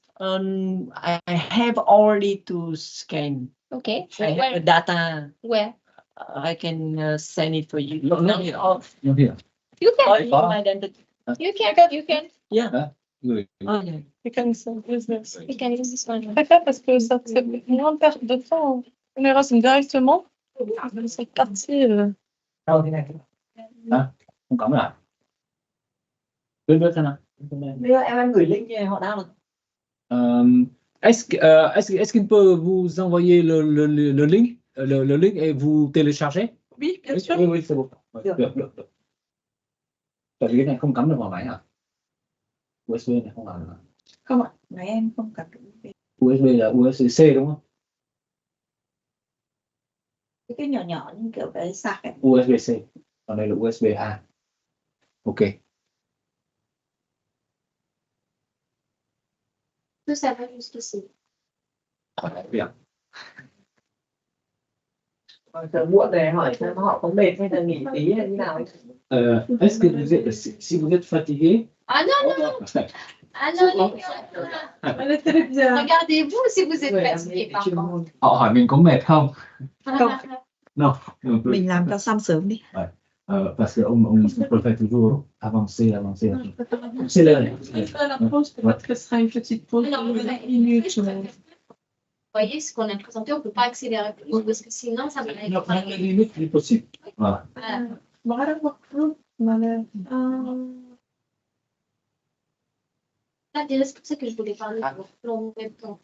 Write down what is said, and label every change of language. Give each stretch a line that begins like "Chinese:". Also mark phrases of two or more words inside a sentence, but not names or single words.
English: I have already to scan. Okay. I have the data. Where? I can send it for you. Not here. You can. My identity. You can. Yeah.
Vietnamese: Người.
English: You can use this. You can use this one.
French: Je préfère parce que ça c'est moins de perte de temps. On ira directement. C'est parti.
Vietnamese: Không có lại. Biết thế nào? Bây giờ em gửi link cho họ download.
French: Est-ce qu'il peut vous envoyer le link, le link et vous télécharger? Oui, bien sûr. Oui, c'est bon.
Vietnamese: Được. Tại vì cái này không cắm được vào máy hả? USB này không vào được. Không ạ, máy em không cắm được. USB là USB-C đúng không? Cái nhỏ nhỏ như kiểu cái sạc ấy. USB-C. Còn đây là USB-A. Ok.
French: Tout ça va jusqu'ici. Bien.
Vietnamese: Muộn này hỏi xem họ có mệt hay là nghỉ tí hay như nào.
French: Est-ce que vous êtes, si vous êtes fatigué? Ah non. Ah non. Regardez-vous si vous êtes fatigué par contre.
Vietnamese: Họ hỏi mình có mệt không? Không.
French: Non.
Vietnamese: Mình làm cho xong sớm đi.
French: Parce que on peut faire toujours avancer. C'est là. La pause, peut-être que ce sera une petite pause de minutes. Vous voyez, ce qu'on a présenté, on ne peut pas accélérer plus parce que sinon, ça va être... La limite plus possible. Voilà. C'est pour ça que je voulais parler de l'on en même temps.